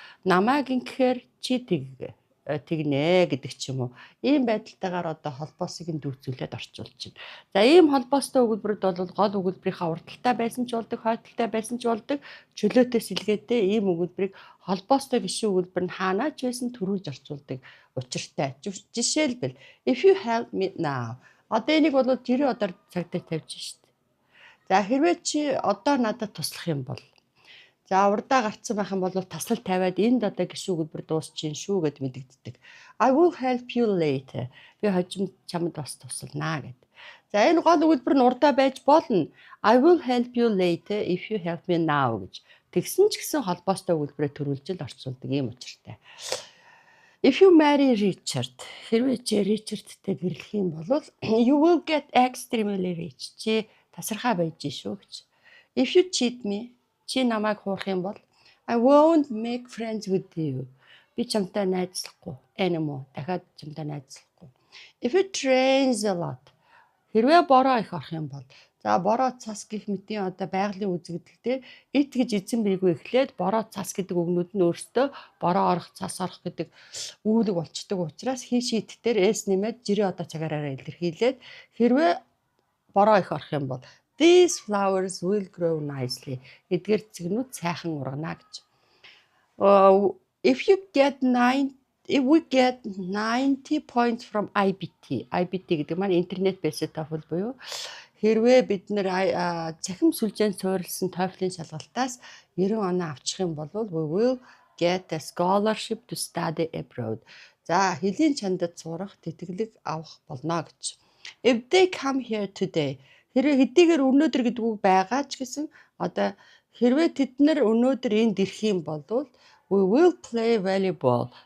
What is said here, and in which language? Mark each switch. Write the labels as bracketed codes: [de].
[mn] Намайг ингэхээр чи тэгнэ гэдэг ч юм уу. Ийм байдалтайгаар одоо холбоосыг нь дүүцүүлээд орчуулж байна. За ийм холбоостой өгүүлбэрүүд бол гол өгүүлбэрийнхаа урталтай байсан ч болдог, хойдолтой байсан ч болдог. Чөлөөтөөс илгээдээ ийм өгүүлбэрийг холбоостой гишүүн өгүүлбэр нь хаанаач байсан төрүүлж орчуулдаг учиртай. [en] Жишээлбэл if you help me now. [mn] Одоо энийг бол жирийн одоор цаг дээр тавьж шít. За хэрвээ чи одоо надад туслах юм бол за урдаа гарцсан байх юм бол таслал тавиад энд одоо гişүү өгүүлбэр дуусчихин шүү гэд мэдэгддэг. [en] I will help you later. [mn] Би хожим чамд бас туслана гэд. За энэ гол өгүүлбэр нь урдаа байж болно. [en] I will help you later if you help me now гэж. [mn] Тэгсэн ч гэсэн холбоостой өгүүлбэрээ төрүүлж л орчуулдаг юм учиртай. [en] If you marry Richard, [mn] хэрвээ чи Richardтэй гэрлэх юм бол [en] you will get extremely rich. [mn] Чи тасархаа байж шүү гэж. [en] If you cheat me, [mn] чи намайг хуурах юм бол [en] I won't make friends with you. [mn] Би чамтай найзлахгүй anymore. Дахиад чамтай найзлахгүй. [en] If it rains a lot. [mn] Хэрвээ бороо их орох юм бол за бороо цас гэх мэтийн одоо байгалийн үзэгдэл дээр it гэж эзэн бийгүй эхлээд бороо цас гэдэг үгнүүд нь өөртөө бороо орох, цас орох гэдэг үүрэг болчдөг учраас хий шийдтээр s нэмээд жирийн одоо цагаараа илэрхийлээд хэрвээ бороо их орох юм бол [en] these flowers will grow nicely. [mn] Эдгээр цэгнүүд сайхан ургана гэж. [en] If we get 90 points from IBT. [mn] IBT гэдэг маань интернет based TOEFL буюу хэрвээ бид нэр цахим сүлжээнд суурилсан TOEFL-ийн шалгалтаас 90 оноо авчих юм бол [en] we will get a scholarship to study abroad. [mn] За хэлийн чандад сурах тэтгэлэг авах болно гэж. [en] If they come here today. [mn] Хэрвээ хэдийгээр өнөөдөр гэдэг үг байгаа ч гэсэн одоо хэрвээ тэд нар өнөөдөр энд ирэх юм бол [en] we will play volleyball.